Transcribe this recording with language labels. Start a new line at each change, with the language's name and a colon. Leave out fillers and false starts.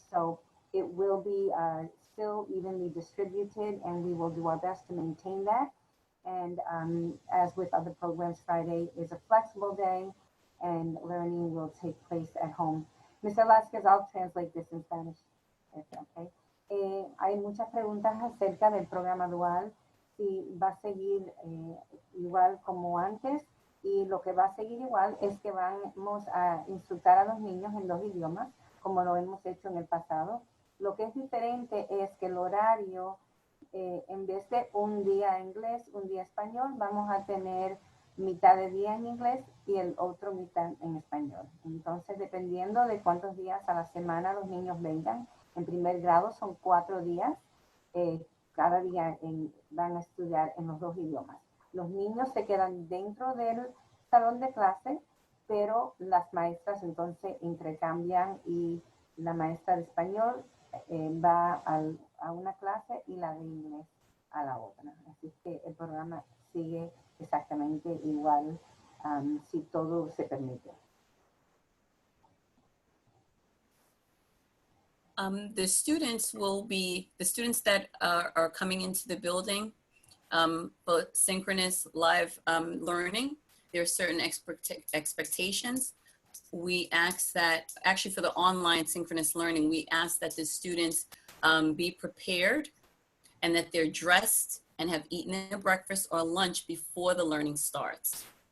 English: So it will be still evenly distributed, and we will do our best to maintain that. And as with other programs, Friday is a flexible day, and learning will take place at home. Ms. Velasquez, I'll translate this in Spanish. Okay.
Spanish: Hay muchas preguntas acerca del programa dual, si va a seguir igual como antes, y lo que va a seguir igual es que vamos a instructar a los niños en 2 idiomas, como lo hemos hecho en el pasado. Lo que es diferente es que el horario, en vez de un día inglés, un día español, vamos a tener mitad de día en inglés y el otro mitad en español. Entonces, dependiendo de cuántos días a la semana los niños vengan, en primer grado son 4 días, cada día van a estudiar en los 2 idiomas. Los niños se quedan dentro del salón de clase, pero las maestras entonces intercambian y la maestra de español va a una clase y la de inglés a la otra. Así que el programa sigue exactamente igual, si todo se permite.
English: The students that are coming into the building, both synchronous live learning, there are certain expectations. We ask that, actually for the online synchronous learning, we ask that the students be prepared and that they're dressed and have eaten their breakfast or lunch before the learning starts.